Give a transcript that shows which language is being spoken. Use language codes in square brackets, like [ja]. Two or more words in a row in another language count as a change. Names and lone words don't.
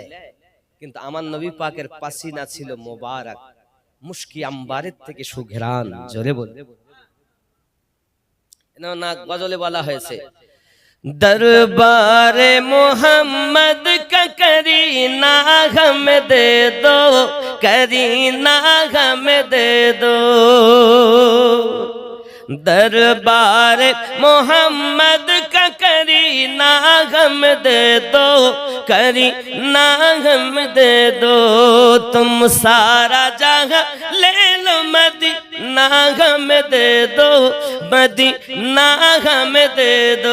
[bn] কিন্তু আমার নবী পাকের পাসিনা ছিল মোবারক, মুশকি আম্বারের থেকে সুঘ্রাণ। জোরে বল না, গজলে বলা হয়েছে, [hi] दरबारे मोहम्मद का करीना गम दे दो, करीना गम दे दो। दरबार मोहम्मद का करीना गम दे दो, करीना गम दे दो। तुम सारा जहां ले लो, मदीना गम दे दो, मदीना गम दे दो।